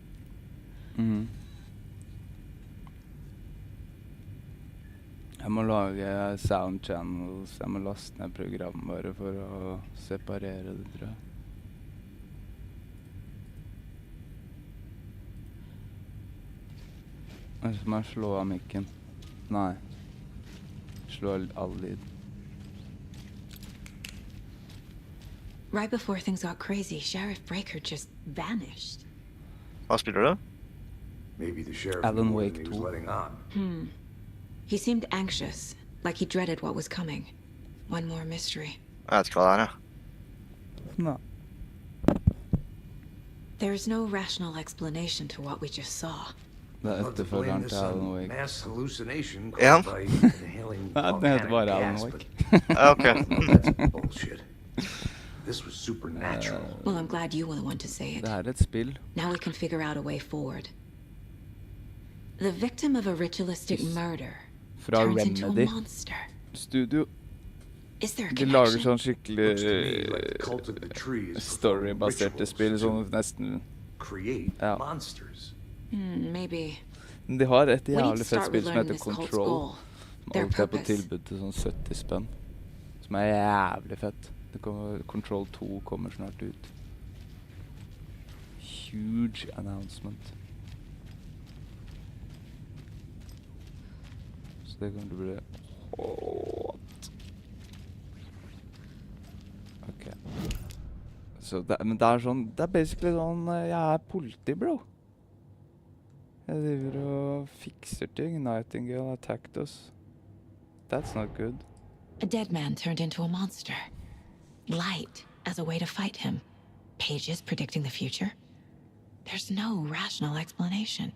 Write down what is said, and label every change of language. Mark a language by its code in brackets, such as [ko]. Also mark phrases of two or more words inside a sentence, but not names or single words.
[no] Jeg må lage [en] sound channels, [no] jeg må laste ned programvare for å separere det, tror jeg. Eller så må jeg slå av mikken. Nei. Slå all lyd. [en] Right before things got crazy, Sheriff Breaker just vanished. [no] Hva spiller du? [en] Maybe the sheriff Alan knew Wake he was 2. letting on. He seemed anxious, like he dreaded what was coming. One more mystery. [no] Jeg vet ikke hva det er, Nei. [en] There's no rational explanation to what we just saw. [no] Det er [en] Love to blame [no] etterfølgeren [en] this [no] til Alan [en] on Wake. mass hallucination [no] Ja. [en] caused by inhaling [no] Nei, den heter [en] volcanic [no] bare Alan [en] gas, [no] Wake. Ja, ok. [en] but that's bullshit. This was supernatural. Well, I'm glad you were the one to say it. [no] Det er et spill. [en] Now we can figure out a way forward. The victim of a ritualistic murder [no] Fra [en] turns into a [no] Remedy [en] monster. [no] Studio. [en] Is there a [no] De lager [en] connection? [no] sånn skikkelig [en] Looks to me like the cult of the tree is [no] story-baserte [en] rituals [no] spill, [en] to [no] sånn nesten. [en] create [no] Ja. [en] monsters. Maybe. [no] De har et [en] We need to [no] jævlig fett [en] start [no] spill som [en] relearning [no] heter [en] this cult's [no] Control. [en] goal. [no] Som [en] Their [no] alltid er på [en] purpose. [no] tilbud til sånn 70 spenn. Som er jævlig fett. Control 2 kommer snart ut. [en] Huge announcement. [no] Så det kommer til å bli hot. Ok. Så men det er sånn, det er basically sånn, jeg er politi, bro. Jeg driver og fikser ting. [en] Nightingale attacked us. That's not good. A dead man turned into a monster. Light as a way to fight him. Pages predicting the future. There's no rational explanation.